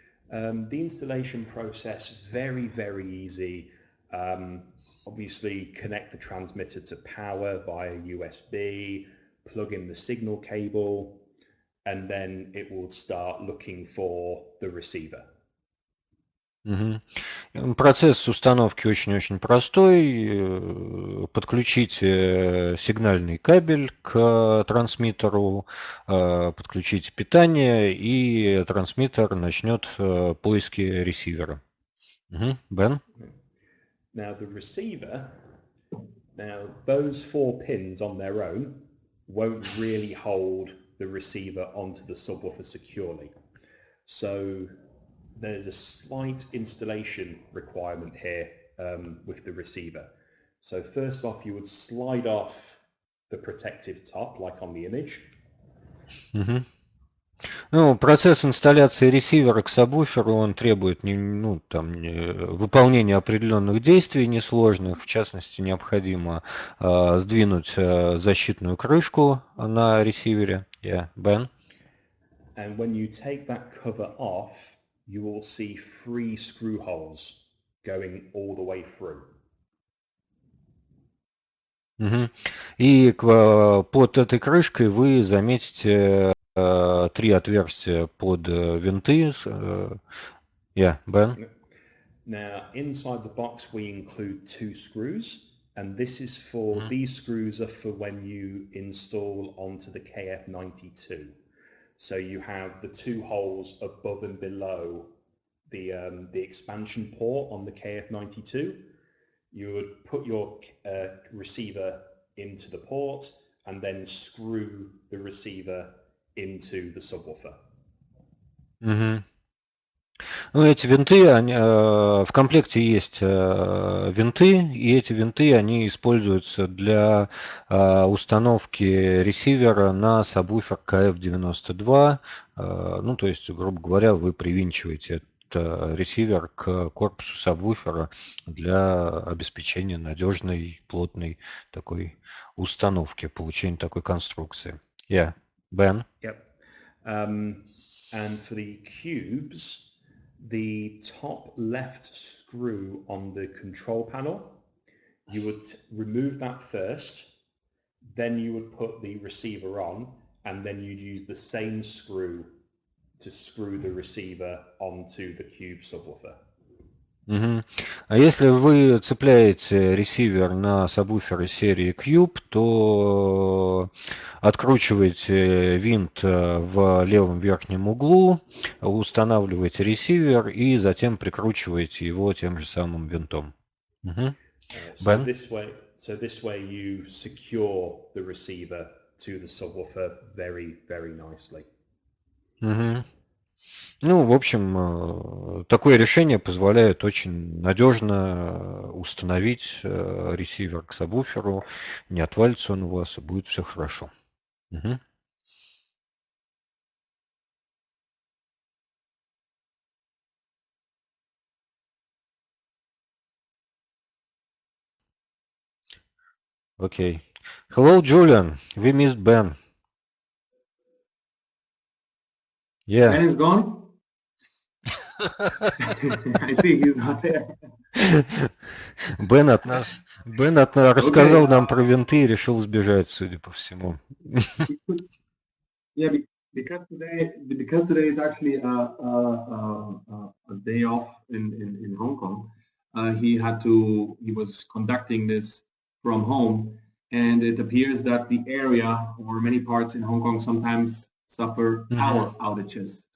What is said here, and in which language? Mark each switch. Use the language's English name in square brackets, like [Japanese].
[English] The installation process, very, very easy. Obviously, connect the transmitter to power via USB, plug in the signal cable, and then it will start looking for the receiver. [Russian] Процесс установки очень-очень простой. Подключите сигнальный кабель к трансмиттеру, подключите питание, и трансмиттер начнет поиски ресивера. [English] Ben? Now the receiver, those 4 pins on their own won't really hold the receiver onto the subwoofer securely. So there's a slight installation requirement here with the receiver. So first off, you would slide off the protective top, like on the image. [Russian] Процесс инсталляции ресивера к сабвуферу, он требует выполнения определенных действий несложных. В частности, необходимо сдвинуть защитную крышку на ресивере. [English] Ben? And when you take that cover off, you will see 3 screw holes going all the way through. [Russian] И под этой крышкой вы заметите 3 отверстия под винты. [English] Ben? Now, inside the box, we include 2 screws, and this is for, these screws are for when you install onto the KF92. So you have the 2 holes above and below the expansion port on the KF92. You would put your receiver into the port and then screw the receiver into the subwoofer. [Russian] Эти винты, в комплекте есть винты, и эти винты, они используются для установки ресивера на сабвуфер KF92. То есть, грубо говоря, вы привинчиваете этот ресивер к корпусу сабвуфера для обеспечения надежной, плотной такой установки, получения такой конструкции. [English] Ben? Yep. And for the cubes, the top left screw on the control panel, you would remove that first, then you would put the receiver on, and then you'd use the same screw to screw the receiver onto the Cube subwoofer. Мгм. [Russian] А если вы цепляете ресивер на сабвуферы серии Cube, то откручиваете винт в левом верхнем углу, устанавливаете ресивер и затем прикручиваете его тем же самым винтом. Мгм. [English] So [Russian] Бен? [English] this way you secure the receiver to the subwoofer very, very nicely. Мгм. [Russian] Ну, в общем, такое решение позволяет очень надежно установить ресивер к сабвуферу, не отвалится он у вас, и будет все хорошо. Мгм. [English] Окей. Hello, Julian. We missed Ben. Yeah. Ben is gone. I see he's not there. [Russian] Бен от нас рассказал нам про винты и решил сбежать, судя по всему. [English] Yeah, because today is actually a day off in Hong Kong. He was conducting this from home, and it appears that the area or many parts in Hong Kong sometimes suffer power outages.